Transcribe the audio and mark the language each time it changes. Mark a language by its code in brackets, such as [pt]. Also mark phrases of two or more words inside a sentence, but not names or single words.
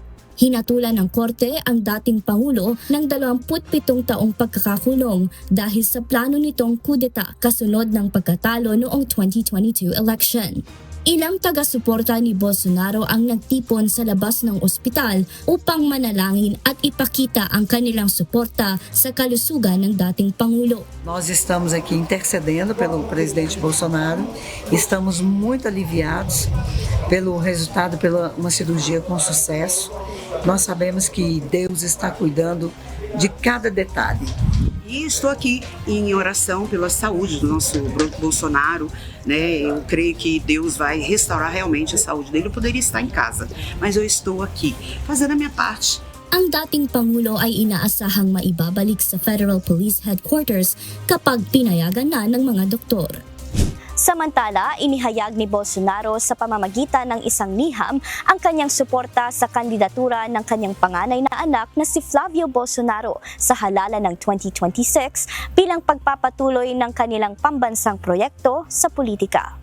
[tl] Hinatulan ng Korte ang dating Pangulo ng 27 taong pagkakakulong dahil sa plano nitong kudeta kasunod ng pagkatalo noong 2022 election. Ilang taga-suporta ni Bolsonaro ang nagtipon sa labas ng ospital upang manalangin at ipakita ang kanilang suporta sa kalusugan ng dating Pangulo. [pt] Nós estamos aqui intercedendo pelo presidente Bolsonaro, estamos muito aliviados pelo resultado, pela uma cirurgia com sucesso. Nós sabemos que Deus está cuidando de cada detalhe. E estou aqui em oração pela saúde do nosso Bolsonaro, né? Eu creio que Deus vai restaurar realmente a saúde dele. Eu poderia estar em casa, mas eu estou aqui fazendo a minha parte. [tl] Ang dating Pangulo ay inaasahang maibabalik sa Federal Police Headquarters kapag pinayagan na ng mga doktor. Samantala, inihayag ni Bolsonaro sa pamamagitan ng isang liham ang kanyang suporta sa kandidatura ng kanyang panganay na anak na si Flavio Bolsonaro sa halalan ng 2026 bilang pagpapatuloy ng kanilang pambansang proyekto sa politika.